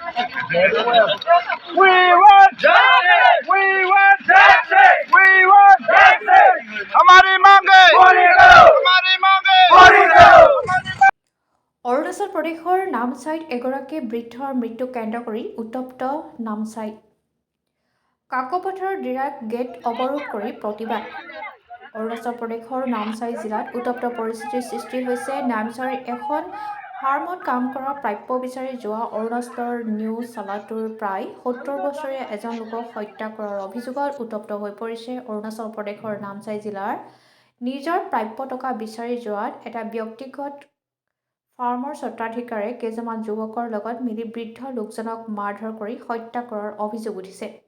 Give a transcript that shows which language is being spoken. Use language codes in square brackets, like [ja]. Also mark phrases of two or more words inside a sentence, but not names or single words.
[en] We want justice. We want justice. We want justice. [hi] हमारी मांगे पूरी करो. हमारी मांगे पूरी करो. [as] অৰুণাচল প্ৰদেশৰ নামচাইত এগৰাকী বৃদ্ধৰ মৃত্যু কেন্দ্ৰ কৰি উত্তপ্ত নামচাই কাকপথাৰৰ ডিৰাক গেট অৱৰোধ কৰি প্ৰতিবাদ অৰুণাচল প্ৰদেশৰ নামচাই জিলাত উত্তপ্ত পৰিস্থিতিৰ সৃষ্টি হৈছে নামচাইৰ এখন ফাৰ্মত কাম কৰা প্ৰাপ্য বিচাৰি যোৱা অৰুণাচলৰ নিউ চালাটোৰ প্ৰায় ৭০ বছৰীয়া এজন লোকক হত্যা কৰাৰ অভিযোগত উত্তপ্ত হৈ পৰিছে অৰুণাচল প্ৰদেশৰ নামচাই জিলাৰ নিজৰ প্ৰাপ্য টকা বিচাৰি যোৱাত এটা ব্যক্তিগত ফাৰ্মৰ স্বত্বাধিকাৰে কেইজনমান যুৱকৰ লগত মিলি বৃদ্ধ লোকজনক মাৰধৰ কৰি হত্যা কৰাৰ অভিযোগ উঠিছে।